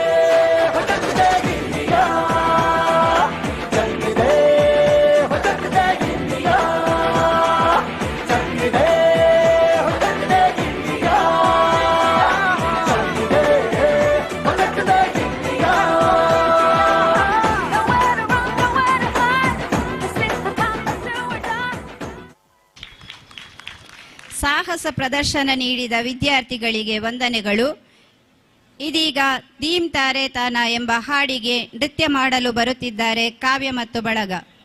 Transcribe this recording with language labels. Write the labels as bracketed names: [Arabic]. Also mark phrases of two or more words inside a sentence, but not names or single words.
[Hindi] इंडिया चक दे इंडिया चक दे इंडिया चक दे इंडिया [Kannada] ಸಾಹಸ ಪ್ರದರ್ಶನ ನೀಡಿದ ವಿದ್ಯಾರ್ಥಿಗಳಿಗೆ ವಂದನೆಗಳು. ಇದೀಗ ದೀಮ್ ತಾರೆ ತಾನ ಎಂಬ ಹಾಡಿಗೆ ನೃತ್ಯ ಮಾಡಲು ಬರುತ್ತಿದ್ದಾರೆ ಕಾವ್ಯ ಮತ್ತು ಬಳಗ.